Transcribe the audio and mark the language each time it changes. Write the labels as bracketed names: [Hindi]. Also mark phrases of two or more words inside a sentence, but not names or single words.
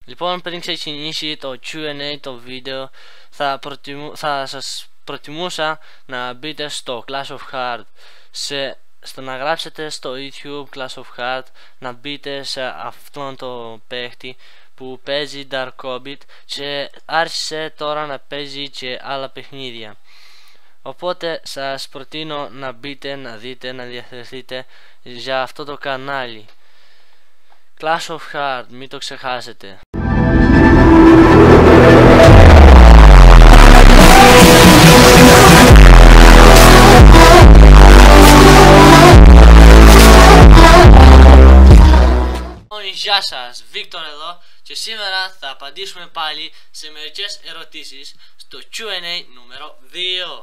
[Greek] Λοιπόν, πριν ξεκινήσει το Q&A το βίντεο, θα σας προτιμούσα να μπείτε στο Clash of Heart, να γράψετε στο YouTube Clash of Heart, να μπείτε σε αυτόν το παίχτη που παίζει Dark Hobbit και άρχισε τώρα να παίζει και άλλα παιχνίδια. Οπότε σας προτείνω να μπείτε, να δείτε, να διαθεθείτε για αυτό το κανάλι. Clash of Heart, μην το ξεχάσετε. Γεια σας, Βίκτορ εδώ και σήμερα θα απαντήσουμε πάλι σε μερικές ερωτήσεις στο Q&A νούμερο 2.